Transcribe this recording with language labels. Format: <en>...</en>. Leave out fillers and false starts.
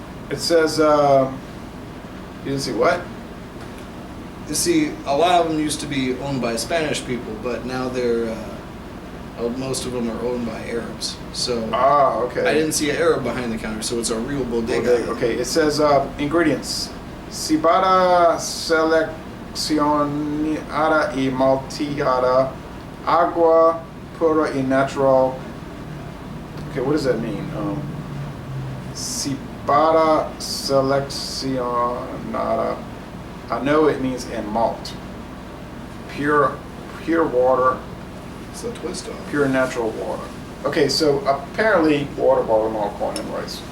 <en>It says, you didn't see what? You see, a lot of them used to be owned by Spanish people, but now they're, most of them are owned by Arabs. So okay. I didn't see an Arab behind the counter, so it's a real bodega. Okay, it says ingredients.</en> <es>Cebada seleccionada y malteada, agua pura y natural.</es> <en>Okay, what does that mean?</en> <es>Cebada seleccionada.</es> <en>I know it means and malt. Pure water. It's a twist on it. Pure natural water. Okay, so apparently water, barley malt, corn, and rice.</en>